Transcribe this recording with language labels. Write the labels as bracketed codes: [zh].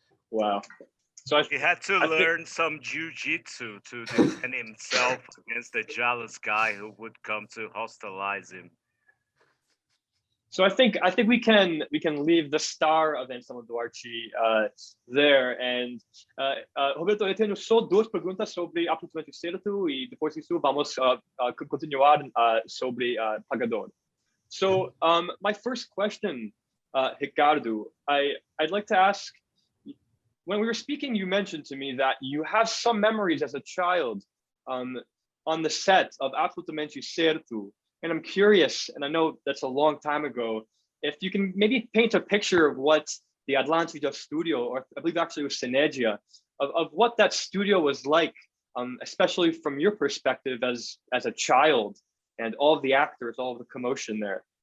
[en] Wow. So he had to learn some jiu-jitsu to defend himself against the jealous guy who would come to hostilize him. So I think we can leave the star of Anselmo Duarte there. [pt] And Roberto, eu tenho só duas perguntas sobre absolutamente certo e depois disso vamos continuar sobre Pagador. [en] So my first question, Ricardo, I'd like to ask, when we were speaking, you mentioned to me that you have some memories as a child on the set of Absolutamente Certo. And I'm curious, and I know that's a long time ago, if you can maybe paint a picture of what the Atlântida studio, or I believe actually it was Synergia, of what that studio was like, especially from your perspective as a child, and all of the actors, all of the commotion there.